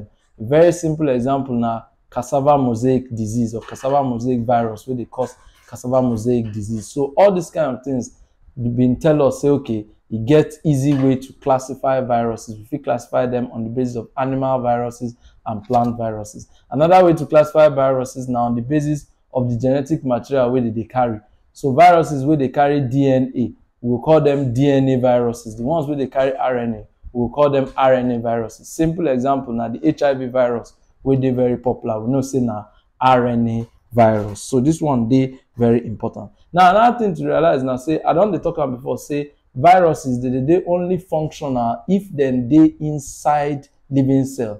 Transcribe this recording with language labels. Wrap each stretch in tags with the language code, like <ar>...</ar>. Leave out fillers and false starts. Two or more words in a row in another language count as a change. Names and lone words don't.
<pcm>A very simple example na cassava mosaic disease or cassava mosaic virus wey dey cause cassava mosaic disease. So all these kind of things been tell us say okay, e get easy way to classify viruses. We fit classify them on the basis of animal viruses and plant viruses. Another way to classify viruses na on the basis of the genetic material wey dey carry. So viruses wey dey carry DNA, we will call them DNA viruses. The ones wey dey carry RNA, we will call them RNA viruses. Simple example na the HIV virus wey dey very popular. We know say na RNA virus. So this one dey very important. Now another thing to realize na say, I don dey talk am before, say viruses dey only functional if dem dey inside living cell.</pcm>